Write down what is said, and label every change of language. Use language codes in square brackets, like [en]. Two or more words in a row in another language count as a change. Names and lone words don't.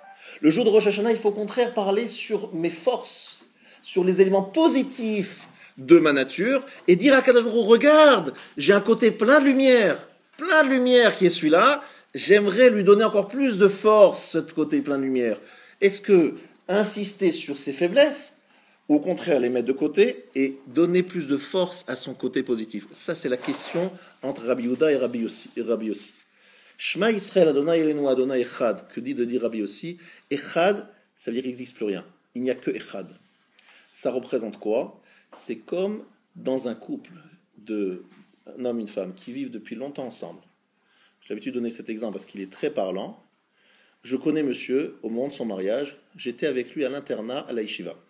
[fr] Le jour de Rosh Hashanah, il faut au contraire parler sur mes forces, sur les éléments positifs de ma nature, et dire à [he] קדוש ברוך הוא, [fr] regarde, j'ai un côté plein de lumière qui est celui-là, j'aimerais lui donner encore plus de force, ce côté plein de lumière. Est-ce que insister sur ses faiblesses, ou au contraire les mettre de côté et donner plus de force à son côté positif? Ça, c'est la question entre Rabbi Yehuda et Rabbi Yossi. [he] שמע ישראל ה' אלהינו ה' אחד, [fr] que dit de dire Rabbi Yossi? Echad, ça veut dire qu'il n'existe plus rien. Il n'y a que Echad. Ça représente quoi? C'est comme dans un couple d'un homme et une femme qui vivent depuis longtemps ensemble. J'ai l'habitude de donner cet exemple parce qu'il est très parlant. Je connais monsieur, au moment de son mariage, j'étais avec lui à l'internat à la yeshiva.